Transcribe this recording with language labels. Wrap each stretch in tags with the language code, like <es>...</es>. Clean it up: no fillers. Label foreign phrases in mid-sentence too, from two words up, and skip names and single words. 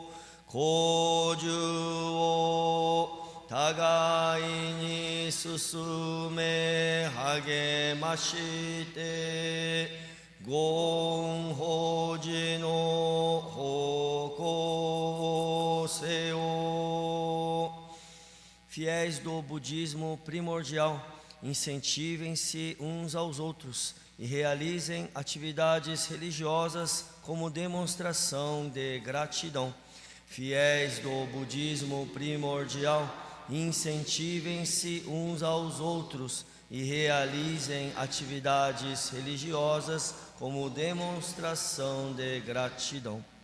<ja>講授を互いに進め励ましてご恩法事の奉公せよ。</ja> <pt>Fiéis do budismo primordial, incentivem-se uns aos outros e realizem atividades religiosas como demonstração de gratidão. Fiéis do budismo primordial, incentivem-se uns aos outros e realizem atividades religiosas como demonstração de gratidão.</pt>